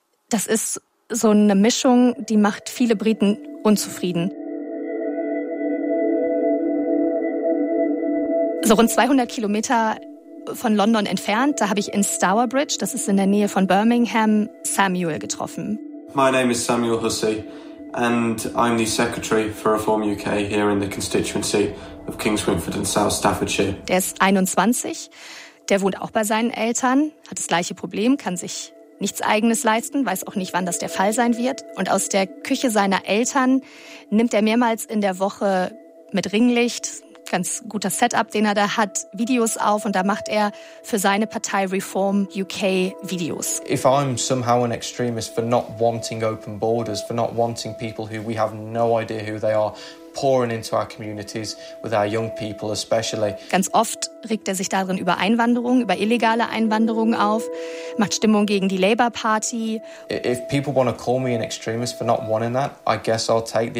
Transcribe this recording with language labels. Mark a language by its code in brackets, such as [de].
[de] Das ist so eine Mischung, die macht viele Briten unzufrieden. So rund 200 Kilometer von London entfernt, da habe ich in Stourbridge, das ist in der Nähe von Birmingham, Samuel getroffen. [en] My name is Samuel Hussey and I'm the secretary for Reform UK here in the constituency of Kings Quinford and South Staffordshire. [de] Der ist 21, der wohnt auch bei seinen Eltern, hat das gleiche Problem, kann sich nichts Eigenes leisten, weiß auch nicht, wann das der Fall sein wird. Und aus der Küche seiner Eltern nimmt er mehrmals in der Woche mit Ringlicht, ganz guter Setup, den er da hat, Videos auf und da macht er für seine Partei Reform UK Videos. [en] If I'm somehow an extremist for not wanting open borders, for not wanting people who we have no idea who they are pouring into our communities with our young people especially. [de] Ganz oft regt er sich darin über Einwanderung, über illegale Einwanderung auf, macht Stimmung gegen die Labour Party. [en] If people want to call me an extremist for not wanting that, I guess I'll take the